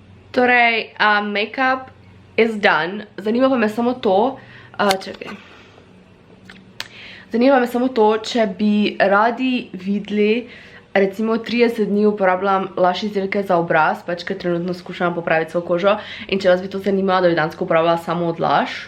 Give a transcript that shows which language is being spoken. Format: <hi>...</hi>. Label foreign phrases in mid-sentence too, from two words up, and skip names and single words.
<sl>Torej,</sl> <en>make-up is done.</en> <sl>Zanima pa me samo to, Zanima me samo to, če bi radi videli, recimo 30 dni uporabljam lash izdelke za obraz, pač ker trenutno skušam popraviti svojo kožo in če vas bi to zanimalo, da bi dansko uporabljala samo od lash.</sl>